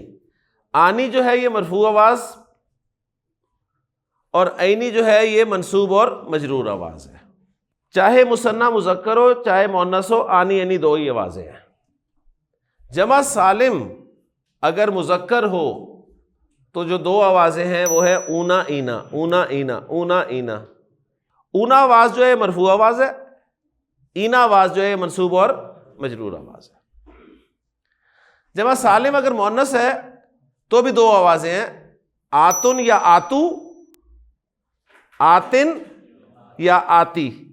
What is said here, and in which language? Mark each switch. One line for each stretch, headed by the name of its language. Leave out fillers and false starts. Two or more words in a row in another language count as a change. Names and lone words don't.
Urdu: آنی جو ہے یہ مرفوع آواز اور عینی جو ہے یہ منصوب اور مجرور آواز ہے۔ چاہے مثنیٰ مذکر ہو چاہے مؤنث ہو، آنی عینی دو ہی آوازیں ہیں۔ جمع سالم اگر مذکر ہو تو جو دو آوازیں ہیں وہ ہے اونا اینا، اونا اینا، اونا اینا۔ اونا آواز جو ہے مرفوع آواز ہے، اینا آواز جو ہے منصوب اور مجرور آواز ہے۔ جمع سالم اگر مؤنث ہے تو بھی دو آوازیں ہیں، آتن یا آتو، آتن یا آتی۔